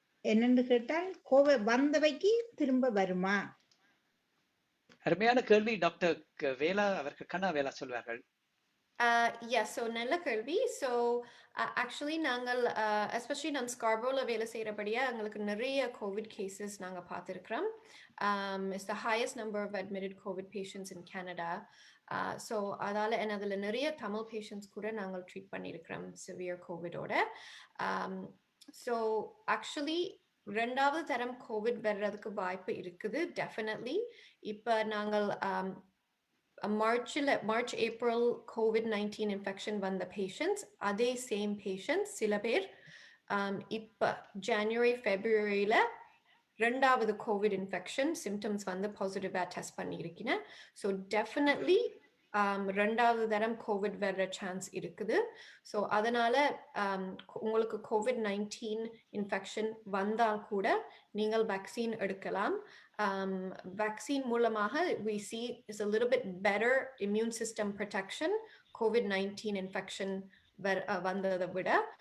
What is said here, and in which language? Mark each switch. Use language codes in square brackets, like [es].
[ta] என்னன்னு கேட்டால் கோவிட் வந்தவைக்கு திரும்ப வருமா? அருமையான கேள்வி. டாக்டர் வேலா அவர்கள், கண்ணா வேலா சொல்வார்கள். Yes, so நல்ல கேள்வி. So actually நாங்கள் especially நான் Scarboroughல வேலை செய்யறபடியா எங்களுக்கு நிறைய கோவிட் கேசஸ் நாங்க பார்த்திருக்கிறோம். [en] It's the highest number of admitted COVID patients in Canada. [ta] So அதால அதுல நிறைய தமிழ் பேஷண்ட்ஸ் கூட நாங்கள் ட்ரீட் பண்ணியிருக்கிறோம் சிவியர் கோவிடோட. So actually ரெண்டாவது தரம் கோவிட் வர்றதுக்கு வாய்ப்பு இருக்குது டெஃபினெட்லி. இப்ப நாங்கள் மார்ச் ஏப்ரல் COVID-19 இன்ஃபெக்ஷன் வந்த பேஷண்ட்ஸ், அதே சேம் பேஷண்ட்ஸ் சில பேர் இப்ப ஜனவரி ஃபெப்ரவரியில ரெண்டாவது கோவிட் இன்ஃபெக்ஷன் சிம்டம்ஸ் வந்து பாசிட்டிவா டெஸ்ட் பண்ணியிருக்கேன். ஸோ டெஃபினெட்லி ரெண்டாவது தரம் கோவிட் வர்ற சான்ஸ் இருக்குது. ஸோ அதனால உங்களுக்கு COVID-19 இன்ஃபெக்ஷன் வந்தால் கூட நீங்கள் வேக்சின் எடுக்கலாம். [en] vaccine மூலமாக we see is a little bit better immune system protection COVID-19 infection [ta] வந்ததை விட.